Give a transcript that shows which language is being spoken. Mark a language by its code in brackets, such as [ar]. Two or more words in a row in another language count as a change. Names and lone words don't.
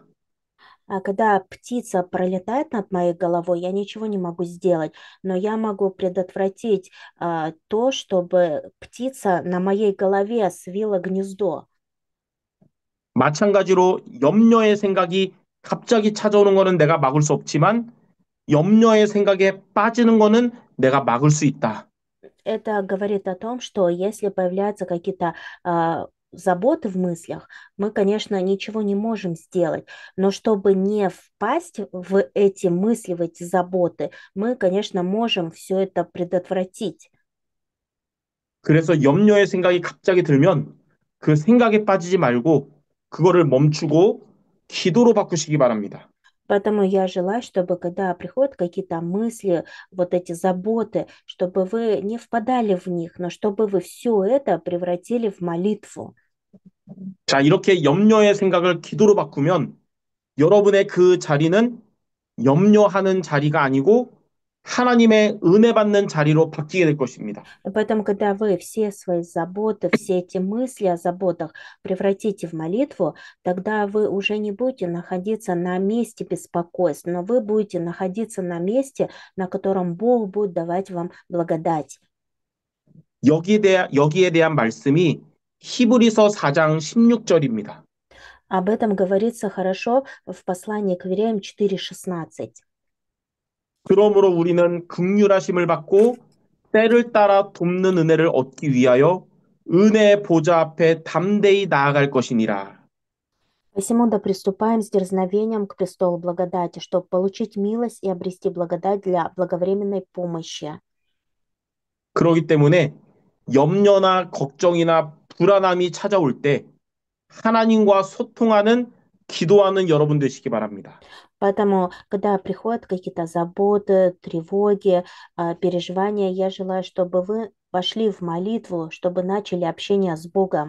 [ru] Когда птица пролетает над моей головой, я ничего не могу сделать, но я могу предотвратить то, чтобы птица на моей голове свила гнездо. [ko] 마찬가지로 염려의 생각이 갑자기 찾아오는 것은 내가 막을 수 없지만 염려의 생각에 빠지는 것은 내가 막을 수 있다. [ru] Это говорит о том, что если появляются какие-то заботы в мыслях, мы, конечно, ничего не можем сделать, но чтобы не впасть в эти мысли, в эти заботы, мы, конечно, можем все это предотвратить. [ko] 그래서 염려의 생각이 갑자기 들면 그 생각에 빠지지 말고 그거를 멈추고 기도로 바꾸시기 바랍니다. [ru] Поэтому я желаю, чтобы когда приходят какие-то мысли, вот эти заботы, чтобы вы не впадали в них, но чтобы вы все это превратили в молитву. [ko] 자, 이렇게 염려의 생각을 기도로 바꾸면 여러분의 그 자리는 염려하는 자리가 아니고 하나님의 은혜 받는 자리로 바뀌게 될 것입니다. [ru] И поэтому, когда вы все свои заботы, все эти мысли о заботах превратите в молитву, тогда вы уже не будете находиться на месте беспокойств, но вы будете находиться на месте, на котором Бог будет давать вам благодать. [ko] 여기에 대한 말씀이 히브리서 4장 16절입니다. [ru] Об этом говорится хорошо в послании к Евреям 4:16. [ko] 그러므로 우리는 긍휼하심을 받고 때를 따라 돕는 은혜를 얻기 위하여 은혜의 보좌 앞에 담대히 나아갈 것이니라. [ru] Посему да приступаем с дерзновением к престолу благодати, чтобы получить милость и обрести благодать для благовременной помощи. [ko] 그러기 때문에 염려나 걱정이나 불안함이 찾아올 때 하나님과 소통하는 기도하는 여러분 되시기 바랍니다. [ru] Поэтому, когда приходят какие-то заботы, тревоги, переживания, я желаю, чтобы вы пошли в молитву, чтобы начали общение с Богом.